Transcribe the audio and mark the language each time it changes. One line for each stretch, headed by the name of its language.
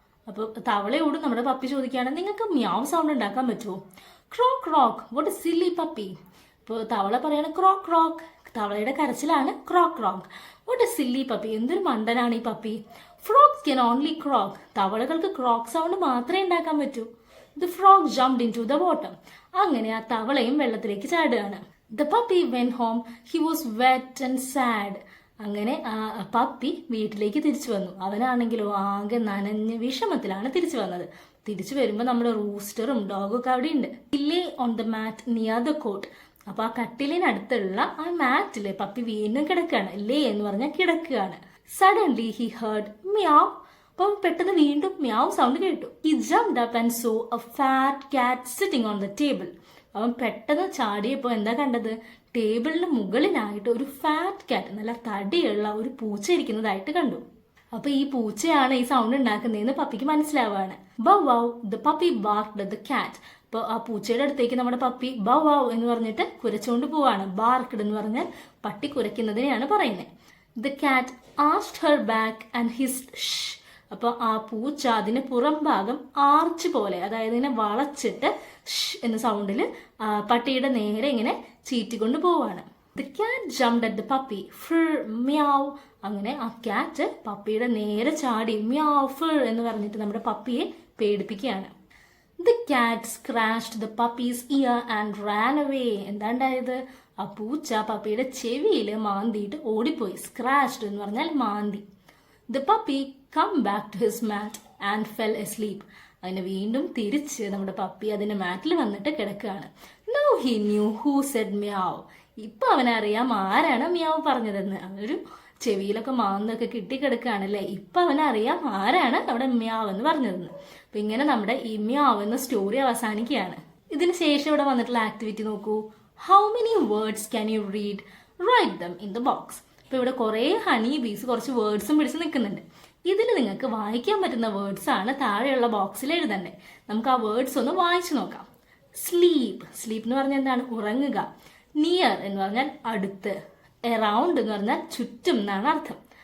Malayalam: അപ്പോൾ തവളയോട് നമ്മുടെ പപ്പി ചോദിക്കുകയാണ്, നിങ്ങൾക്ക് മ്യാവ് സൗണ്ട് ഉണ്ടാക്കാൻ പറ്റുമോ? Croak croak,
English: What a silly puppy.
Malayalam: ഇപ്പോൾ തവള പറയാണ് ക്രോക്ക് ക്രോക്ക്. തവളയുടെ കരച്ചിലാണ് croak croak. What A silly puppy. എന്തൊരു മണ്ടനാണ് ഈ puppy.
English: Frogs can only croak.
Malayalam: തവളകൾക്ക് croak sound മാത്രമേ ഉണ്ടാക്കാൻ പറ്റൂ.
English: The frog jumped into the water.
Malayalam: അങ്ങനെ ആ തവളയും വെള്ളത്തിലേക്ക് ചാടുകയാണ്.
English: The puppy went home. He was wet and sad.
Malayalam: അങ്ങനെ ആ പപ്പി വീട്ടിലേക്ക് തിരിച്ചു വന്നു. അവനാണെങ്കിലോ ആകെ നനഞ്ഞ് വിഷമത്തിലാണ് തിരിച്ചു വന്നത്. തിരിച്ചു വരുമ്പോൾ നമ്മുടെ റൂസ്റ്ററും ഡോഗും ഒക്കെ അവിടെ ഉണ്ട്.
English: Lay on the mat near the coat.
Malayalam: അപ്പൊ ആ കട്ടിലിനടുത്തുള്ള ആ മാറ്റില് പപ്പി വീണ്ടും കിടക്കുകയാണ്. ലേ എന്ന് പറഞ്ഞാൽ കിടക്കുകയാണ്.
English: Suddenly he heard meow.
Malayalam: അപ്പം പെട്ടെന്ന് വീണ്ടും മ്യാവ് സൗണ്ട് കേട്ടു.
English: He jumped up and saw a fat cat sitting on the table.
Malayalam: അവൻ പെട്ടെന്ന് ചാടിയപ്പോൾ എന്താ കണ്ടത്? ടേബിളിന് മുകളിലായിട്ട് ഒരു ഫാറ്റ് കാറ്റ്, നല്ല തടിയുള്ള ഒരു പൂച്ച ഇരിക്കുന്നതായിട്ട് കണ്ടു. അപ്പൊ ഈ പൂച്ചയാണ് ഈ സൗണ്ട് ഉണ്ടാക്കുന്നതെന്ന് പപ്പിക്ക് മനസ്സിലാവാണ്.
English: Bow wow, the puppy barked at the cat.
Malayalam: അപ്പൊ ആ പൂച്ചയുടെ അടുത്തേക്ക് നമ്മുടെ പപ്പി ബൗ വൗ എന്ന് പറഞ്ഞിട്ട് കുരച്ചുകൊണ്ട് പോവാണ്. ബാർക്ക്ഡ് എന്ന് പറഞ്ഞാൽ പട്ടി കുരയ്ക്കുന്നതിനെയാണ് പറയുന്നത്.
English: The cat arched her back and hissed shh.
Malayalam: അപ്പോൾ ആ പൂച്ച അതിന് പുറം ഭാഗം ആർച്ച് പോലെ, അതായത് ഇങ്ങനെ വളച്ചിട്ട് ഷ് എന്ന സൗണ്ടിൽ പട്ടിയുടെ നേരെ ഇങ്ങനെ ചീറ്റിക്കൊണ്ട് പോവാണ്.
English: The cat jumped at the puppy. Fur, meow.
Malayalam: അങ്ങനെ ആ ക്യാറ്റ് പപ്പിയുടെ നേരെ ചാടി മ്യാവ് ഫർ എന്ന് പറഞ്ഞിട്ട് നമ്മുടെ പപ്പിയെ പേടിപ്പിക്കുകയാണ്.
English: The cat scratched the puppy's ear and ran away.
Malayalam: എന്താണ്ടായത്? ആ പൂച്ച പപ്പിയുടെ ചെവിയിൽ മാന്തിയിട്ട് ഓടിപ്പോയി. സ്ക്രാച്ച്ഡ് എന്ന് പറഞ്ഞാൽ മാന്തി.
English: The puppy come back to his mat and fell asleep.
Malayalam: അതിന് വീണ്ടും തിരിച്ച് നമ്മുടെ പപ്പി അതിന്റെ മാറ്റിൽ വന്നിട്ട് കിടക്കുകയാണ്.
English: Now he knew who said meow.
Malayalam: ഇപ്പൊ അവനറിയാം ആരാണ് മ്യാവ് പറഞ്ഞതെന്ന്. അവനൊരു ചെവിയിലൊക്കെ മാന്തൊക്കെ കിട്ടിക്കിടക്കുകയാണല്ലേ. ഇപ്പൊ അവനറിയാം ആരാണ് അവിടെ മ്യാവ് എന്ന് പറഞ്ഞതെന്ന്. അപ്പൊ ഇങ്ങനെ നമ്മുടെ ഈ മ്യാവ് എന്ന സ്റ്റോറി അവസാനിക്കുകയാണ്. ഇതിന് ശേഷം ഇവിടെ വന്നിട്ടുള്ള ആക്ടിവിറ്റി നോക്കൂ.
English: How many words can you read? Write them in the box.
Malayalam: അപ്പൊ ഇവിടെ കുറെ ഹണി ബീസ് കുറച്ച് വേർഡ്സും പിടിച്ച് നിൽക്കുന്നുണ്ട്. ഇതിൽ നിങ്ങൾക്ക് വായിക്കാൻ പറ്റുന്ന വേർഡ്സ് ആണ് താഴെയുള്ള ബോക്സിൽ എഴുതണ്ടേ. നമുക്ക് ആ വേർഡ്സ് ഒന്ന് വായിച്ചു നോക്കാം. സ്ലീപ്പ്, സ്ലീപ്പ് എന്ന് പറഞ്ഞാൽ എന്താണ്? ഉറങ്ങുക. നിയർ എന്ന് പറഞ്ഞാൽ അടുത്ത്. എറൗണ്ട് എന്ന് പറഞ്ഞാൽ ചുറ്റും എന്നാണ് അർത്ഥം.